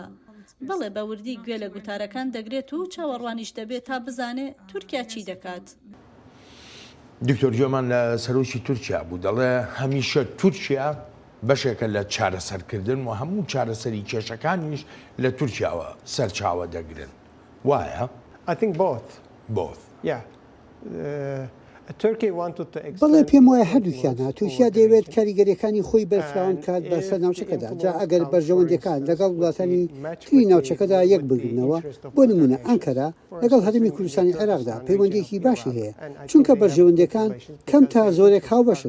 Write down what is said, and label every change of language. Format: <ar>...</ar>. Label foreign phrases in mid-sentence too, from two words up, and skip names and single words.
<ckb>بەڵێ بە وردی گوێ لە گوتارەکان دەگرێت و چاوەڕوانیش دەبێت تا بزانێ تورکیا چی دەکات. دکتۆر جۆمان لە سەرۆکی تورکیا بوو دەڵێ هەمیشە تورکیا بەشێکە لە چارەسەرکردن و هەموو چارەسەری کێشەکانیش لە تورکیاوە سەرچاوە دەگرن. وایە؟</ckb> <en>I think both. Both. Yeah. Turkey wanted to</en> <ckb>بەڵێ پێم وایە هەردووکیانە تورکیا دەیەوێت کاریگەریەکانی خۆی بەرفراون کات بە سەر ناوچەکەدا. جا ئەگەر بەرژەوەندەکان لەگەڵ وڵاتانی تری ناوچەکەدا یەک بگرنەوە بۆ نمونە ئەنکەرا لەگەڵ هەرێمی کوردستانی عێراقدا پەیوەندێکی باشی هەیە چونکە بەرژەوەندەکان کەم تا زۆرێک هاوبەشن.</ckb>